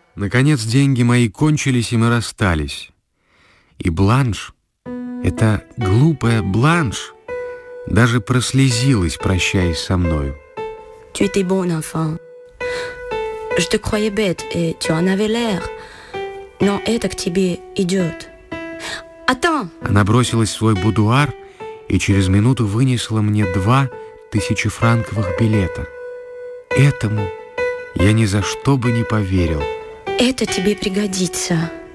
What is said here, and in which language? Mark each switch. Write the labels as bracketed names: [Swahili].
[Russian] Наконец деньги мои кончились, и мы расстались. И Бланш, эта глупая Бланш, даже прослезилась, прощаясь со мною. [French] Tu étais bon enfant. Je te croyais bête, et tu en avais l'air. [Russian] Non, это к тебе идет. Она бросилась в свой будуар и через минуту вынесла мне 2000-франковых билета. Этому я ни за что бы не поверил. Это тебе пригодится.